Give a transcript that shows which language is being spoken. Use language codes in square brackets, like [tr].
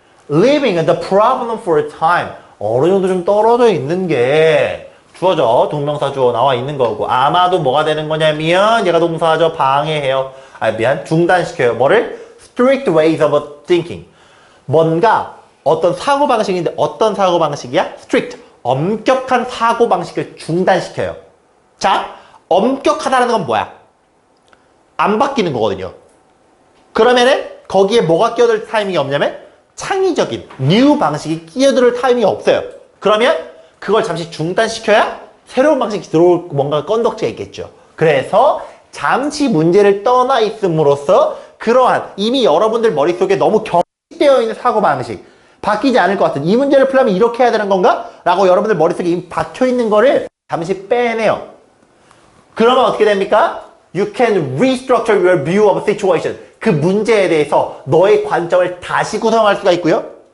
[en] Leaving the problem for a time. [ko] 어느 정도 좀 떨어져 있는 게 주어져. 동명사 주어 나와 있는 거고. 아마도 뭐가 되는 거냐면 얘가 동사죠. 방해해요. 중단시켜요. 뭐를? [en] Strict ways of thinking. [ko] 뭔가 어떤 사고방식인데 어떤 사고방식이야? [en] Strict. [ko] 엄격한 사고방식을 중단시켜요. 자, 엄격하다는 건 뭐야? 안 바뀌는 거거든요. 그러면은 거기에 뭐가 끼어들 타이밍이 없냐면 창의적인 new 방식이 끼어들 타이밍이 없어요. 그러면 그걸 잠시 중단시켜야 새로운 방식이 들어올 뭔가 건덕지가 있겠죠. 그래서 잠시 문제를 떠나 있음으로써 그러한 이미 여러분들 머릿속에 너무 경직되어 있는 사고방식 바뀌지 않을 것 같은 이 문제를 풀려면 이렇게 해야 되는 건가? 라고 여러분들 머릿속에 이미 박혀있는 거를 잠시 빼내요. 그러면 어떻게 됩니까? [en] You can restructure your view of a situation. [ko] 그 문제에 대해서 너의 관점을 다시 구성할 수가 있고요.